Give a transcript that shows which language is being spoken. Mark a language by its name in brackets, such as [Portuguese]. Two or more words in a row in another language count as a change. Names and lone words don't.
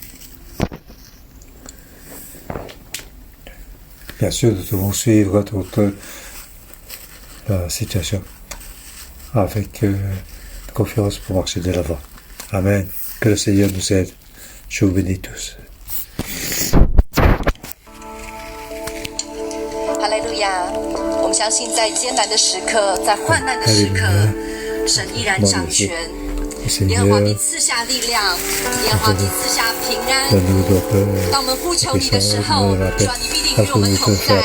[French] Bien sûr, nous devons suivre toute la situation avec confiance pour marcher de l'avant. Amen. Que le Seigneur nous aide. Je vous bénis tous. [Chinese] 哈利路亚！我们相信，在艰难的时刻，在患难的时刻，神依然掌权。耶和华必赐下力量，耶和华必赐下平安。当我们呼求你的时候，主啊，你必定与我们同在。